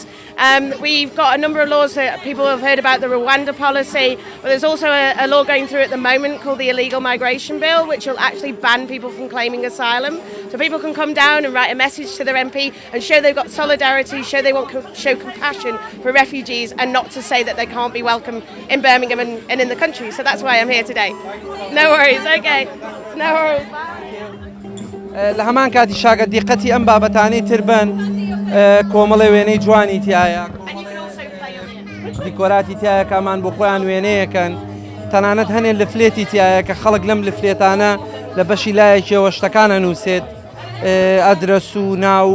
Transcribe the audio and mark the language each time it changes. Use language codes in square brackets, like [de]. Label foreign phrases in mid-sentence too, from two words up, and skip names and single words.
[en] We've got a number of laws that people have heard about, the Rwanda policy, but there's also a law going through at the moment called the Illegal Migration Bill, which will actually ban people from claiming asylum. So people can come down and write a message to their MP and show they've got solidarity, show compassion for refugees and not to say that they can't be welcome in Birmingham and in the country. So that's why I'm here today. No worries, okay. No worries. [ckb] لە هەمان کاتی شاگە دیقەتی ئەم بابەتانەی تربن کۆمەڵێ وێنەی جوانی تایە دیکۆراتی تایە کامان بۆ خۆیان وێنەیەکەن تەنانەت هەنێ لفلێتی تایە کە خەڵک لەم لفلێتانە لە بەشی لایەکیەوە شتەکانە نووسێت ئەدرەس و ناو